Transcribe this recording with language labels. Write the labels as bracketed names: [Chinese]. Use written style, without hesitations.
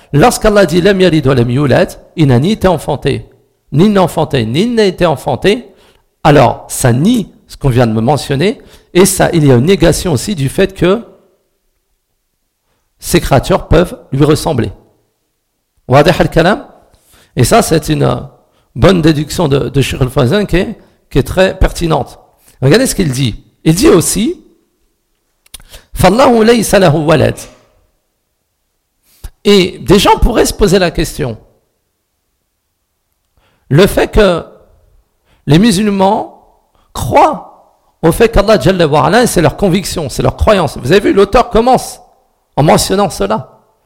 [French] Lorsqu'Allah dit « [Arabic] Lam yalid wa lam yulad [French] », il n'a ni été enfanté, ni n'a enfanté, ni n'a été enfanté, alors, ça nie ce qu'on vient de me mentionner, et ça, il y a une négation aussi du fait que ces créatures peuvent lui ressembler. [Arabic] Wadih al-kalam? [French] Et ça, c'est une bonne déduction de Cheikh al-Fawzan qui est très pertinente. Regardez ce qu'il dit. Il dit aussi, [Arabic] فَاللَّهُ لَيْسَ لَهُ وَلَدْ. [French] Et des gens pourraient se poser la question. Le fait que les musulmans croient au fait qu'Allah Jalla wa Ala, c'est leur conviction, c'est leur croyance. Vous avez vu, l'auteur commence en mentionnant cela.